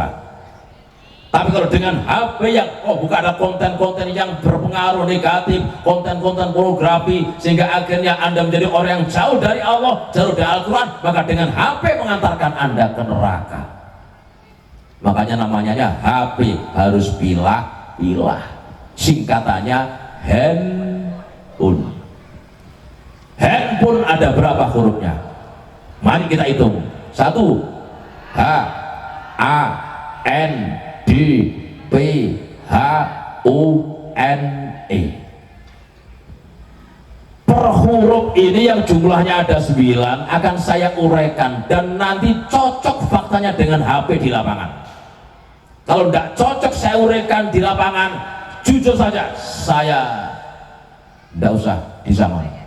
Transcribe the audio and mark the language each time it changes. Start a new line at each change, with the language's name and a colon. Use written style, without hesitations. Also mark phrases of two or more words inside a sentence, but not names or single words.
Indonesian: Tapi kalau dengan HP yang bukan ada konten-konten yang berpengaruh negatif, konten-konten pornografi, sehingga akhirnya Anda menjadi orang yang jauh dari Allah, jauh dari Al-Quran, maka dengan HP mengantarkan Anda ke neraka. Makanya namanya HP harus pilah-pilah. Singkatannya handphone. Handphone ada berapa hurufnya? Mari kita hitung. 1 H A N D P H U N E. Per huruf ini yang jumlahnya ada 9 akan saya uraikan dan nanti cocok faktanya dengan HP di lapangan. Kalau tidak cocok saya uraikan di lapangan, jujur saja saya tidak usah disamai.